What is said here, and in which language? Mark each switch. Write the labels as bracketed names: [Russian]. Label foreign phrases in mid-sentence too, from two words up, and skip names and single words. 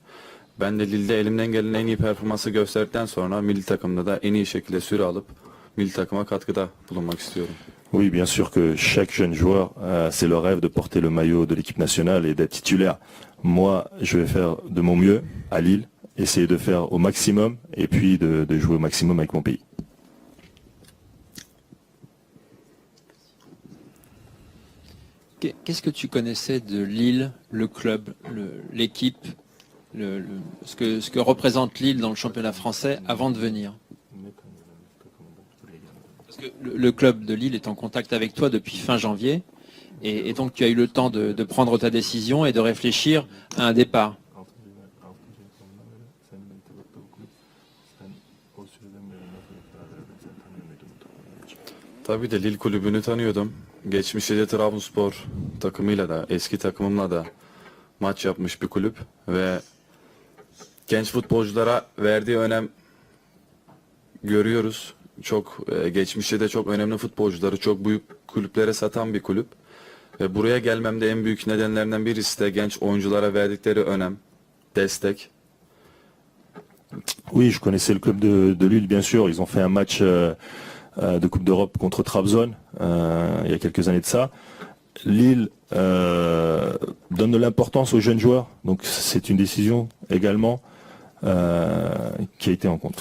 [Turkish] Ben de Lille'de elimden gelen en iyi performansı gösterdikten sonra milli takımda da en iyi şekilde süre alıp milli takıma katkıda bulunmak istiyorum. [French] Oui, bien sûr que chaque jeune joueur, c'est le rêve de porter le maillot de l'équipe nationale et d'être titulaire. Moi, je vais faire de mon mieux à Lille, essayer de faire au maximum et puis de jouer au maximum avec mon pays. Qu'est-ce que tu connaissais de Lille, le club, l'équipe, ce que représente Lille dans le championnat français avant de venir? Parce que le club de Lille est en contact avec toi depuis fin janvier, et donc tu as eu le temps de prendre ta décision et de réfléchir à un départ. [Turkish] Tabii de Lille kulübünü tanıyordum. Geçmişte de Trabzonspor takımıyla da eski takımımla da maç yapmış bir kulüp ve genç futbolculara verdiği önem görüyoruz. Çok geçmişte de çok önemli futbolcuları çok büyük kulüplere satan bir kulüp. Ve buraya gelmemde en büyük nedenlerinden birisi de genç oyunculara verdikleri önem, destek. [French] Oui, je connaissais le club de Lille, bien sûr. Ils ont fait un match de Coupe d'Europe contre Trabzon il y a quelques années de ça. Lille donne de l'importance aux jeunes joueurs, donc c'est une décision également qui a été en compte.